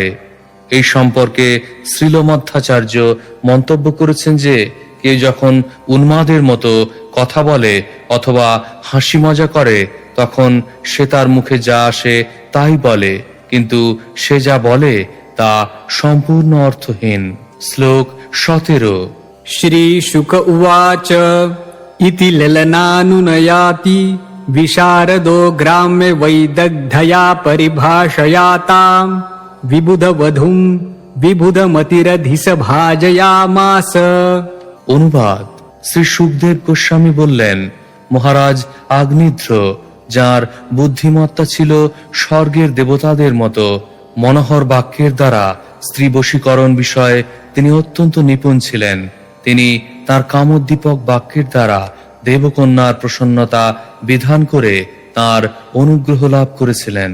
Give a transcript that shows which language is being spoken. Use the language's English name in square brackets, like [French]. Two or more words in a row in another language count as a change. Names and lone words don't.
[Bangla] এই সম্পর্কে শ্রীলমধ্যাচার্য মন্তব্য করেছেন যে কেউ যখন উন্মাদের মতো কথা বলে অথবা হাসি মজা করে, তখন সে তার মুখে যা আসে তাই বলে, কিন্তু সে যা বলে তা সম্পূর্ণ অর্থহীন। শ্লোক 17। [Sanskrit] श्रीशुक उवाच इति ललनानुनयाति विशारदो ग्राम्य वैदग्धया परिभाषयाताम् विबुधवधूं विबुधमतिरधिस भाजयामास। [Bangla] অনুবাদ: শ্রী সুখদেব গোস্বামী বললেন, মহারাজ আগ্নিধ্র, যার বুদ্ধিমত্তা ছিল স্বর্গের দেবতাদের মতো, মনোহর বাক্যের দ্বারা স্ত্রী বশীকরণ বিষয়ে তিনি অত্যন্ত নিপুণ ছিলেন। তিনি তার কামোদ্দীপক বাক্যের দ্বারা দেবকন্যার প্রসন্নতা বিধান করে তার অনুগ্রহ লাভ করেছিলেন।